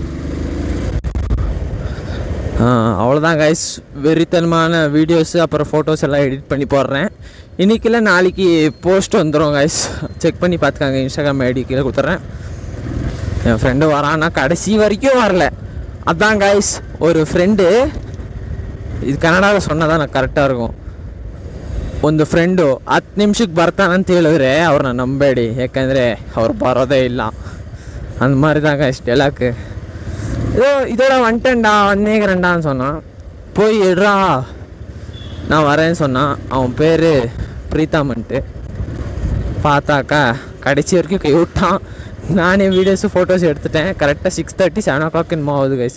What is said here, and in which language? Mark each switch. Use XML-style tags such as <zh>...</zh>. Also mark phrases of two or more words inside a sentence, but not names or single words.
<ta>அவ்வளோதான் கைஸ், வெறித்தனமான வீடியோஸு அப்புறம் ஃபோட்டோஸ் எல்லாம் எடிட் பண்ணி போடுறேன். இன்றைக்கில நாளைக்கு போஸ்ட் வந்துடும் கைஸ், செக் பண்ணி பார்த்துக்காங்க. இன்ஸ்டாகிராம் ஐடி கீழே கொடுத்துட்றேன். என் ஃப்ரெண்டு வரான்னா கடைசி வரைக்கும் வரல. அதான் கைஸ், ஒரு ஃப்ரெண்டு,</ta> <kn>ಇದು ಕನ್ನಡದಲ್ಲಿ</kn> <ta>சொன்னதான் நான் கரெக்டாக இருக்கும்.</ta> <kn>ಒಂದು ಫ್ರೆಂಡು 10 ನಿಮಿಷಕ್ಕೆ ಬರ್ತಾನಂತ ಹೇಳಿದ್ರೆ ಅವ್ರನ್ನ ನಂಬೇಡಿ, ಯಾಕಂದರೆ ಅವ್ರು ಬರೋದೇ ಇಲ್ಲ.</kn> <ta>அந்த மாதிரி தான் கைஸ் டெலாக்கு. இதோட வந்துட்டேன்டா, வந்தேங்கிறேன்டான்னு சொன்னான். போய் எடுறா நான் வரேன்னு சொன்னான். அவன் பேர் பிரீத்தாமன்ட்டு. பார்த்தாக்கா கடைசி வரைக்கும் கை விட்டான். நானே வீடியோஸு ஃபோட்டோஸ் எடுத்துட்டேன். கரெக்டாக 6:30 7 o'clock என்னமோ ஆகுது கைஸ்.</ta>